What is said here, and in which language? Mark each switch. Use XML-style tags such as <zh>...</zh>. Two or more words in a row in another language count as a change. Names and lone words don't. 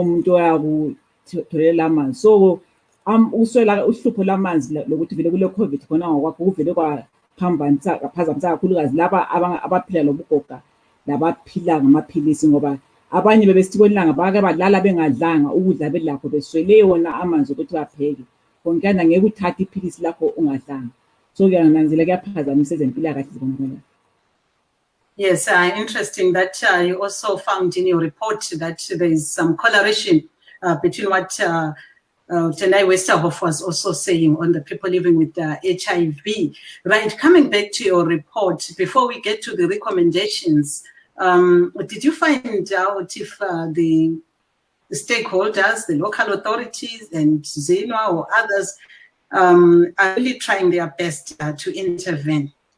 <nd>muntu oyakutholela amanzi so uswela uhlupho lamanzi lokuthi vele kule COVID khona ngokwakho kuvele kwaphazamisa kakhulukazi laba abaphila lobugoga labaphila ngamaphilisi ngoba abanye bebesithi kwenilanga bake badlala bengadlanga ukudla belakho beswele wona amanzi ukuthi bapheke konkana ngeke uthathe iphilisi lakho ungadlanga so kuyananzela kuyaphazamisa ezempilakahle zibonakala.</nd> <en>Yes, interesting that you also found in your report that there is some correlation between what Tendai Westerhoff was also saying on the people living with HIV. Right, coming back to your report, before we get to the recommendations, did you find out if the stakeholders, the local authorities and ZINWA or others are really trying their best to intervene?</en>